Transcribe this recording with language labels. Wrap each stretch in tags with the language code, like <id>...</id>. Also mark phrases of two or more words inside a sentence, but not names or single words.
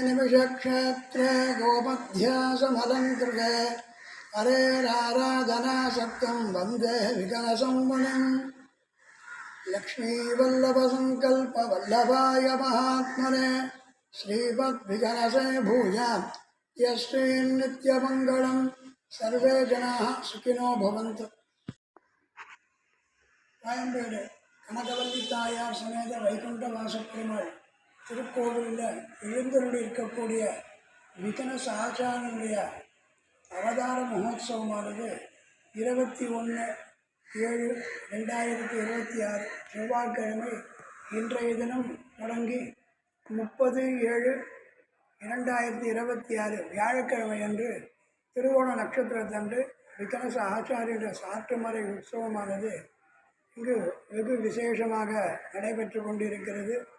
<sa>कपिशक्षेत्रे गोमध्यासमलङ्कृते हरेराराधनाशक्तं वन्दे विकनसं मुनिम् लक्ष्मीवल्लभसङ्कल्पवल्लभाय महात्मने श्रीपद्विकनसे भूयात् यश्रीन्नित्यमङ्गलं सर्वे जनाः सुखिनो भवन्तु.</sa> <ta>கோயம்பேடு கனகவல்லி தாயார் சமேத வைகுண்ட வாசப்பெருமாள் திருக்கோவிலில் எழுந்தருளி இருக்கக்கூடிய விகனச ஆச்சாரனுடைய அவதார மகோத்சவமானது 21/7/2026 செவ்வாய்க்கிழமை இன்றைய தினம் தொடங்கி 30/7/2026 வியாழக்கிழமை அன்று திருவோண நட்சத்திரத்தன்று விகனச ஆச்சாரிய சாற்றுமறை உற்சவமானது இங்கு வெகு விசேஷமாக நடைபெற்று கொண்டிருக்கிறது.</ta>